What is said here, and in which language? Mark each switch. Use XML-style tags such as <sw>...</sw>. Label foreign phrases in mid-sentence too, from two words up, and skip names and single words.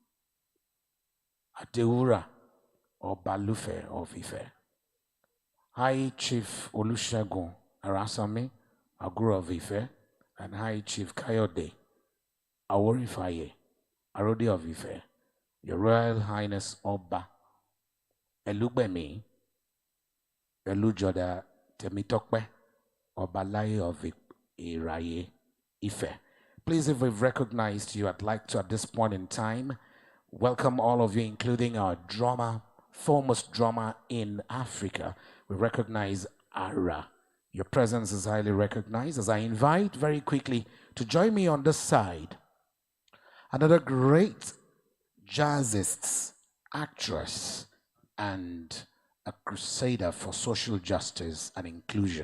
<en>Adeura Obalufe of Ife, High Chief Olusegun Arasami Aguro of Ife, and High Chief Kayode Aworifaye Arode of Ife, Your Royal Highness Oba Elugbemi Elujoda Temitokpe Obalaye of Iraye Ife. Please, if we've recognized you, I'd like to, at this point in time, welcome all of you, including our drummer, foremost drummer in Africa. We recognize Ara. Your presence is highly recognized, as I invite very quickly to join me on this side another great jazzist, actress, and a crusader for social justice and inclusion.</en>